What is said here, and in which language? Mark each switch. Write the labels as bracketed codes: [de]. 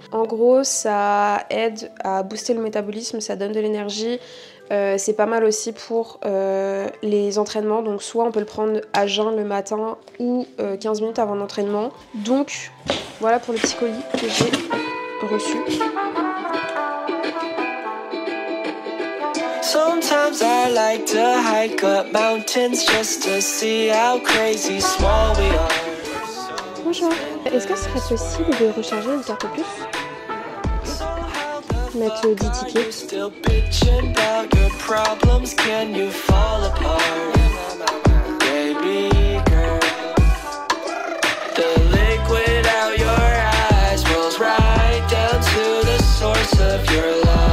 [fr] En gros ça aide à booster le métabolisme, ça donne de l'énergie. C'est pas mal aussi pour les entraînements, donc soit on peut le prendre à jeun le matin ou 15 minutes avant l'entraînement. Donc voilà pour le petit colis que j'ai reçu. [en] Sometimes I like to hike up mountains just to see how crazy small we are. [fr] Bonjour, est-ce que ce serait possible de recharger une carte plus? Mettre 10 tickets. [en] Still bitching about your problems, can you fall apart? Baby girl, the liquid out your eyes rolls right down to the source of your life.